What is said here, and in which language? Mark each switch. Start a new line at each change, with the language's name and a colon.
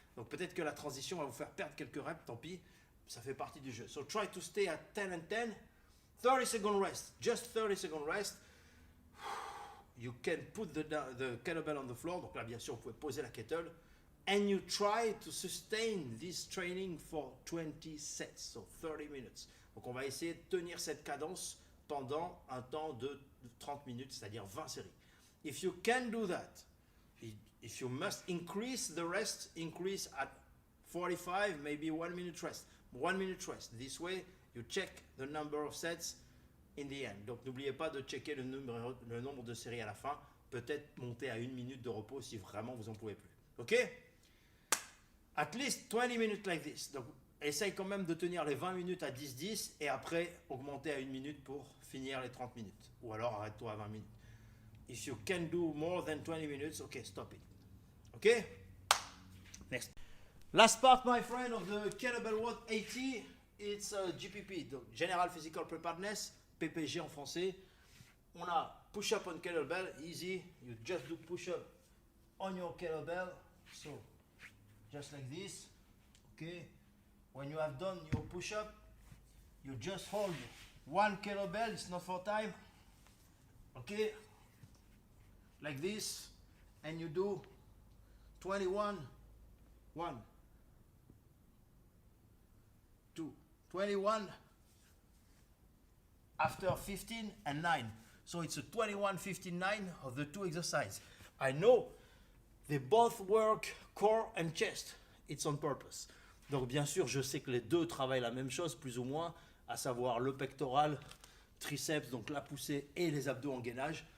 French: Donc peut-être que la transition va vous faire perdre quelques reps, tant pis.
English: Ça fait partie du jeu. So try to stay at 10 and 10. 30 second rest, just 30 second rest. You can put the kettlebell on the floor.
French: Donc là bien sûr vous pouvez poser la kettle.
English: And you try to sustain this training for 20 sets, so 30 minutes.
French: Donc on va essayer de tenir cette cadence pendant un temps de 30 minutes, c'est-à-dire 20 séries.
English: If you can do that, if you must increase the rest, increase at 45, maybe 1 minute rest. 1 minute rest. This way, you check the number of sets in the end.
French: Donc n'oubliez pas de checker le nombre de séries à la fin. Peut-être monter à 1 minute de repos si vraiment vous en pouvez plus.
English: Ok? At least 20 minutes like this.
French: Donc, essaye quand même de tenir les 20 minutes à 10-10 et après augmenter à 1 minute pour finir les 30 minutes. Ou alors arrête-toi à 20 minutes.
English: If you can do more than 20 minutes, okay, stop it. Okay? Next. Last part, my friend, of the Kettlebell WOD 80, it's GPP, donc General Physical Preparedness, PPG en français. On a push-up on kettlebell, easy. You just do push-up on your kettlebell. So, just like this, okay. When you have done your push-up, you just hold one kettlebell, it's not for time, okay, like this, and you do 21, 1, 2, 21, after 15 and 9. So it's a 21, 15, 9 of the two exercises. I know they both work core and chest. It's on purpose.
French: Donc bien sûr, je sais que les deux travaillent la même chose, plus ou moins, à savoir le pectoral, triceps, donc la poussée et les abdos en gainage.